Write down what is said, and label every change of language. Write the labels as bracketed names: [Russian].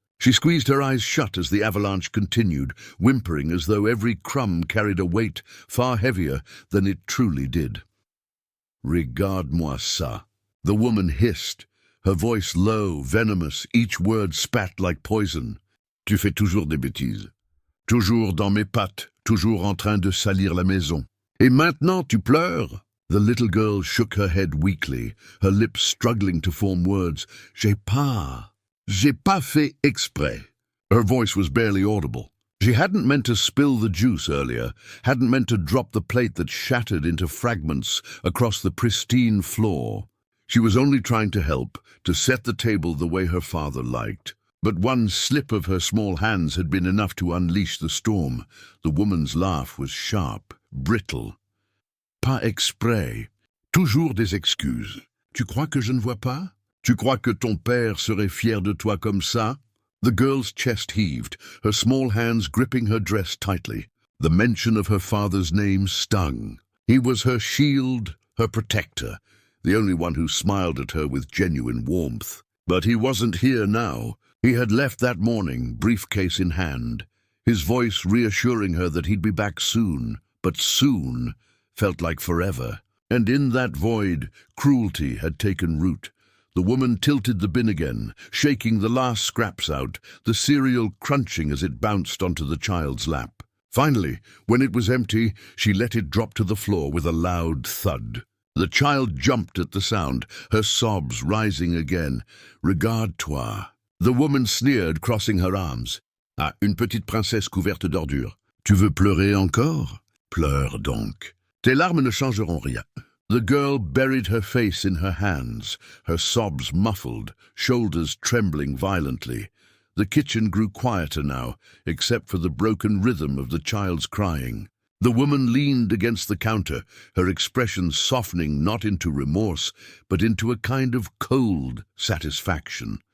[English] She squeezed her eyes shut as the avalanche continued, whimpering as though every crumb carried a weight far heavier than it truly did. [French] "Regarde-moi ça," [English] the woman hissed, her voice low, venomous, each word spat like poison. [French] "Tu fais toujours des bêtises. Toujours dans mes pattes, toujours en train de salir la maison. Et maintenant tu pleures?" [English] The little girl shook her head weakly, her lips struggling to form words. [French] J'ai pas fait exprès." [English] Her voice was barely audible. She hadn't meant to spill the juice earlier, hadn't meant to drop the plate that shattered into fragments across the pristine floor. She was only trying to help, to set the table the way her father liked. But one slip of her small hands had been enough to unleash the storm. The woman's laugh was sharp, brittle. [French] "Pas exprès. Toujours des excuses. Tu crois que je ne vois pas? Tu crois que ton père serait fier de toi comme ça?" [English] The girl's chest heaved, her small hands gripping her dress tightly. The mention of her father's name stung. He was her shield, her protector, the only one who smiled at her with genuine warmth. But he wasn't here now. He had left that morning, briefcase in hand, his voice reassuring her that he'd be back soon. But soon felt like forever. And in that void, cruelty had taken root. The woman tilted the bin again, shaking the last scraps out, the cereal crunching as it bounced onto the child's lap. Finally, when it was empty, she let it drop to the floor with a loud thud. The child jumped at the sound, her sobs rising again. [French] "Regarde-toi." [English] The woman sneered, crossing her arms. [French] "Ah, une petite princesse couverte d'ordures. Tu veux pleurer encore? Pleure donc. Tes larmes ne changeront rien." [English] The girl buried her face in her hands, her sobs muffled, shoulders trembling violently. The kitchen grew quieter now, except for the broken rhythm of the child's crying. The woman leaned against the counter, her expression softening not into remorse, but into a kind of cold satisfaction.